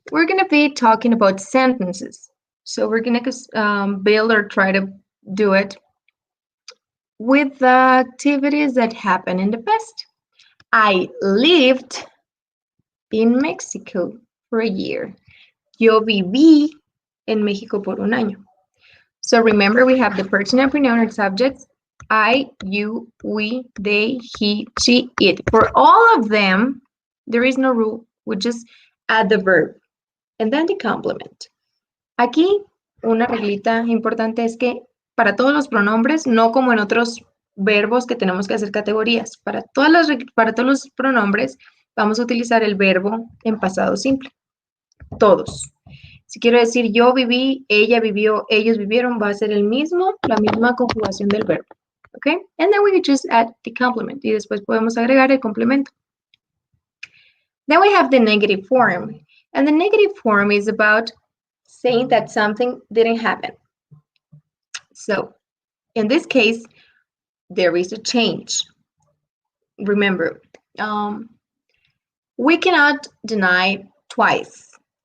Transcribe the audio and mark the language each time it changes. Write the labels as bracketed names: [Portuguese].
[English] We're going to be talking about sentences. So we're going to build or try to do it with the activities that happened in the past. I lived in Mexico for a year. [Spanish] Yo viví en México por un año. [English] So remember, we have the personal pronoun or subjects. I, you, we, they, he, she, it. For all of them, there is no rule. We just add the verb and then the complement. [Spanish] Aquí, una reglita importante es que para todos los pronombres, no como en otros verbos que tenemos que hacer categorías, para todos los pronombres vamos a utilizar el verbo en pasado simple. Todos. Si quiero decir yo viví, ella vivió, ellos vivieron, va a ser la misma conjugación del verbo. Okay? [English] And then we just add the complement. [Spanish] Y después podemos agregar el complemento. [English] Then we have the negative form. And the negative form is about saying that something didn't happen. So, in this case, there is a change. Remember, we cannot deny twice.